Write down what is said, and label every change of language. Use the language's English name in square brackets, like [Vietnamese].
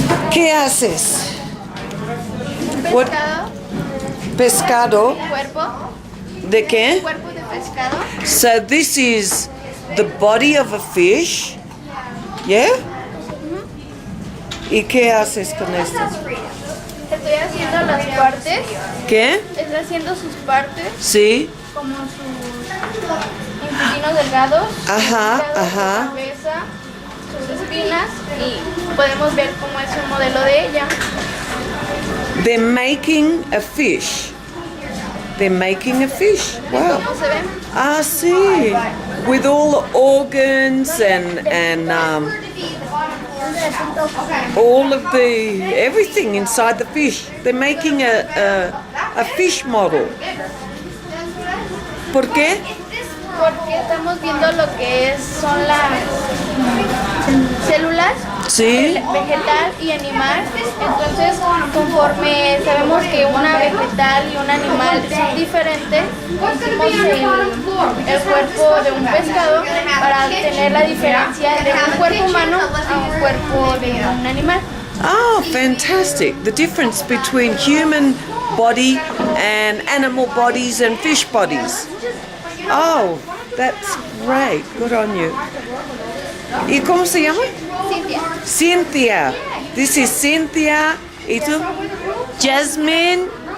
[Spanish] ¿Qué haces? [English] What? [Spanish] Pescado, Pescado. cuerpo, ¿De qué? cuerpo de pescado. [English] So this is the body of a fish. Yeah? [Spanish] ¿Y qué haces con esto? Estoy haciendo las partes, ¿Qué? estoy haciendo sus partes, Sí. como sus intestinos delgados, Ajá, su ajá. cabeza, sus espinas, y podemos ver cómo es un modelo de ella. [English] They're making a fish. They're making a fish. Wow. [Spanish] ¿Cómo se ven? [English] Ah, see. With all the organs and all of the everything inside the fish. They're making a fish model. [Spanish] ¿Por qué? Porque estamos viendo lo que son las células Sí. vegetal y animal. Entonces, conforme sabemos que una vegetal y un animal son diferentes, hicimos el cuerpo de un pescado para tener la diferencia de un cuerpo humano a un cuerpo de un animal. [English] Oh, fantastic. The difference between human body and animal bodies and fish bodies. Oh, that's great. Good on you. [Spanish] ¿Y cómo se llama? Cintia. [English] Cynthia. This is Cynthia. [Spanish] ¿Y tú? [English] Jasmine.